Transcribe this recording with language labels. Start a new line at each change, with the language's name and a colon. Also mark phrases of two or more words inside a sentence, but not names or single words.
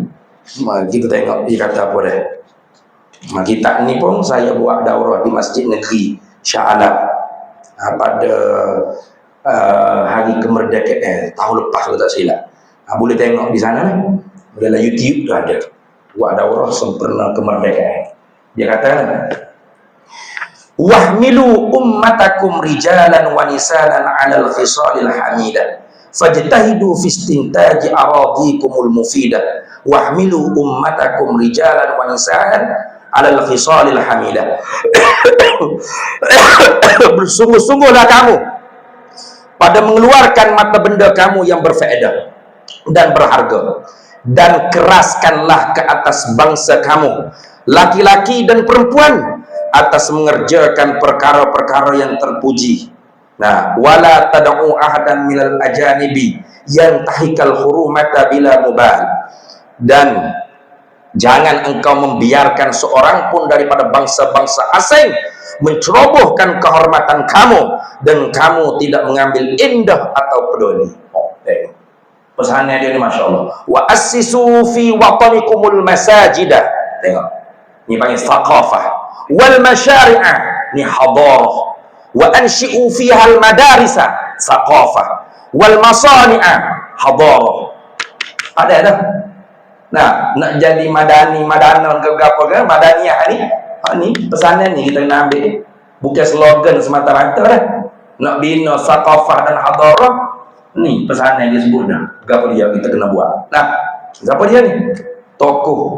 Malay: Kita tengok dia kata apa dah. Kitab ni pun saya buat daurah di Masjid Negeri Shah Alam pada hari kemerdekaan tahun lepas kalau tak silap. Boleh tengok di sana lah. Dalam YouTube tu ada buat daurah sempurna kemerdekaan. Dia kata
Arabic: واحملوا أمتكم رجالا ونساء على الخصال الحميدة فاجتهدوا في استنتاج أراضيكم المفيدة واحملوا أمتكم رجالا ونساء على الخصال الحميدة.
Malay: Bersungguh-sungguhlah kamu pada mengeluarkan mata benda kamu yang berfaedah dan berharga, dan keraskanlah ke atas bangsa kamu, laki-laki dan perempuan, atas mengerjakan perkara-perkara yang terpuji. Nah,
Arabic: ولا تدع أحدا من الأجانب ينتهك الحرمات بلا مبالاة,
Malay: dan jangan engkau membiarkan seorang pun daripada bangsa-bangsa asing mencerobohkan kehormatan kamu, dan kamu tidak mengambil indah atau peduli. Tengok pesannya dia ni,
Arabic: ما شاء الله. وأسسوا في وطنكم المساجد.
Malay: Tengok, ni panggil thaqafah.
Arabic: والمشاريع, ni hadarah. وأنشئوا فيها المدارس، ثقافة. والمصانع، حضارة.
Malay: Ada dah. Nah, nak jadi madanon ke apa ke, madaniyah ni. Ni pesanan ni kita kena ambil. Bukan slogan semata-mata dah. Nak bina thaqafah dan hadarah, ni pesanan dia sebut dah. Apa dia kita kena buat. Nah, siapa dia ni? Tokoh.